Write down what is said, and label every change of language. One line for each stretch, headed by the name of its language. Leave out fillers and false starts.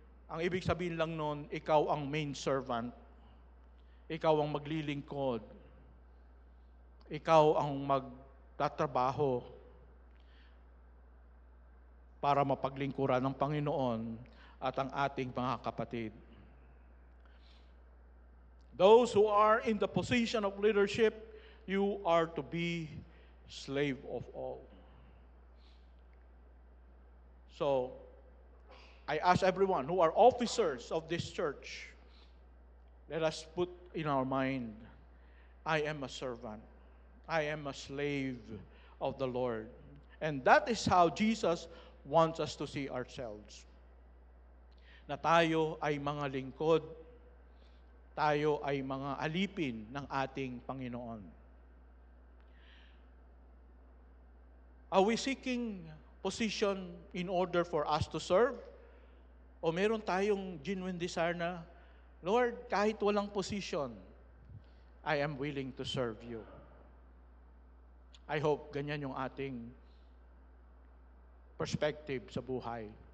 Filipino: Ang ibig sabihin lang nun, ikaw ang main servant. Ikaw ang maglilingkod. Ikaw ang magtatrabaho para mapaglingkuran ng Panginoon at ang ating mga kapatid.
English: Those who are in the position of leadership, you are to be slave of all. So, I ask everyone who are officers of this church, let us put in our mind, I am a servant. I am a slave of the Lord. And that is how Jesus wants us to see ourselves.
Filipino: Na tayo ay mga lingkod, tayo ay mga alipin ng ating Panginoon.
English: Are we seeking position in order for us to serve?
Filipino: O meron tayong
English: genuine desire na, Lord,
Filipino: kahit walang
English: position, I am willing to serve you. I hope
Filipino: ganyan yung ating perspective sa buhay.